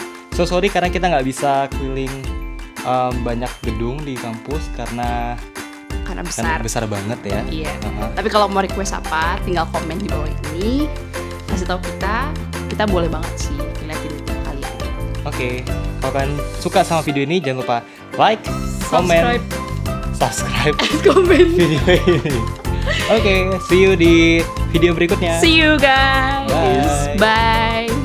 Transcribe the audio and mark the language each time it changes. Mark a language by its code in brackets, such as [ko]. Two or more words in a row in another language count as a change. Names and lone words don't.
[en] So sorry [id] karena kita nggak bisa keliling banyak gedung di kampus karena besar banget ya. Iya. Tapi kalau mau request apa, tinggal komen di bawah ini. Kasih tahu kita boleh banget sih ngeliatin kalian. Oke, kalau kalian suka sama video ini jangan lupa [en] like, comment, subscribe, [id] komen video ini. Oke, [en] see you [id] di video berikutnya. [en] See you guys. Bye. Bye.